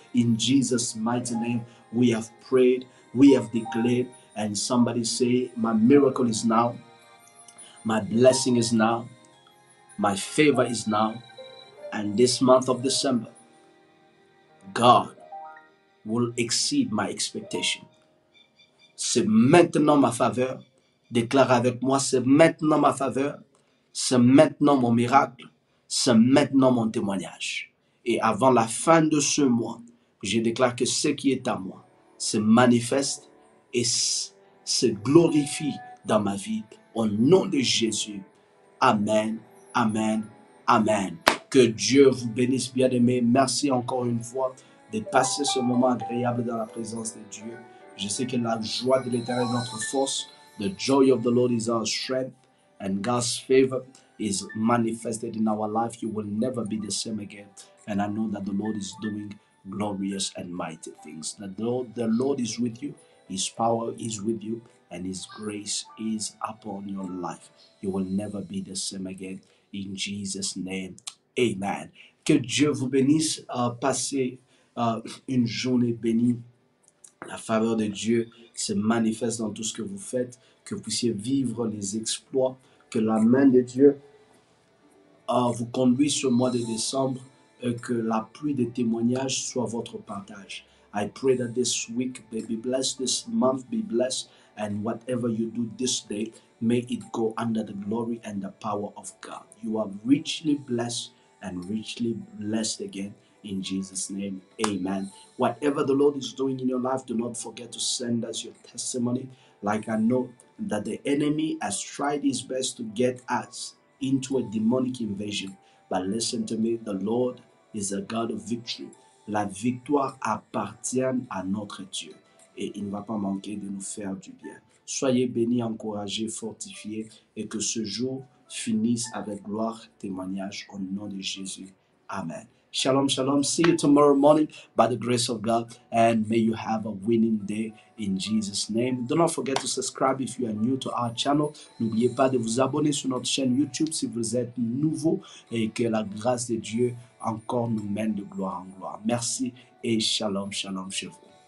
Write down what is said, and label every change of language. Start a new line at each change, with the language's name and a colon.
English: In Jesus' mighty name, we have prayed, we have declared. And somebody say, my miracle is now, my blessing is now, my favor is now. And this month of December, God will exceed my expectation.
French: C'est maintenant ma faveur. Déclare avec moi, c'est maintenant ma faveur. C'est maintenant mon miracle. C'est maintenant mon témoignage. Et avant la fin de ce mois, je déclare que ce qui est à moi se manifeste et se glorifie dans ma vie. Au nom de Jésus. Amen, amen, amen. Que Dieu vous bénisse, bien-aimés. Merci encore une fois de passer ce moment agréable dans la présence de Dieu. Je sais que la joie de l'Éternel est notre force.
English: The joy of the Lord is our strength, and God's favor is manifested in our life. You will never be the same again. And I know that the Lord is doing glorious and mighty things. That the Lord is with you, His power is with you, and His grace is upon your life. You will never be the same again. In Jesus' name, amen.
French: Que Dieu vous bénisse. Passez une journée bénie. La faveur de Dieu se manifeste dans tout ce que vous faites. Que vous puissiez vivre les exploits. Que la main de Dieu vous conduise ce mois de décembre et que la pluie de témoignages soit votre partage.
English: I pray that this week may be blessed, this month be blessed, and whatever you do this day, may it go under the glory and the power of God. You are richly blessed and richly blessed again. In Jesus' name, amen. Whatever the Lord is doing in your life, do not forget to send us your testimony. Like I know that the enemy has tried his best to get us into a demonic invasion. But listen to me, the Lord is a God of victory.
French: La victoire appartient à notre Dieu et il ne va pas manquer de nous faire du bien. Soyez bénis, encouragés, fortifiés et que ce jour finisse avec gloire, témoignage au nom de Jésus. Amen. Shalom, shalom.
English: See you tomorrow morning by the grace of God, and may you have a winning day in Jesus' name. Do not forget to subscribe if you are new to our channel.
French: N'oubliez pas de vous abonner sur notre chaîne YouTube si vous êtes nouveau, et que la grâce de Dieu encore nous mène de gloire en gloire. Merci et shalom, shalom chez vous.